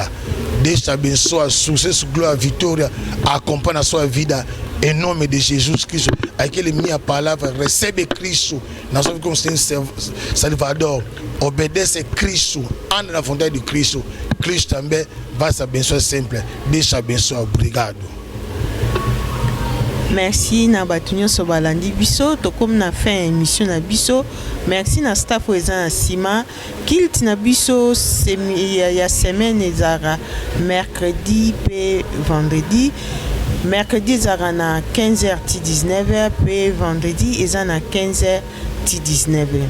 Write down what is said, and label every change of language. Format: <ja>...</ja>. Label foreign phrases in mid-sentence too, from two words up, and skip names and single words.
<pt>Deus te abençoe, sucesso, glória, vitória, acompanha a sua vida em nome de Jesus Cristo. Aquele minha palavra, recebe Cristo na sua vida como Salvador, obedece Cristo, anda na vontade de Cristo. Cristo também vai se abençoar sempre. Deus te abençoe. Obrigado.</pt> <ln>Merci na batunyo so balandi biso to comme na</ln> <fr>fin émission</fr> <ln>na biso. Merci na staff eza na sima kilt na biso ya semaine ezara mercredi pe vendredi. Mercredi ezara na 15h ti 19h pe vendredi eza na 15h ti 19h.</ln>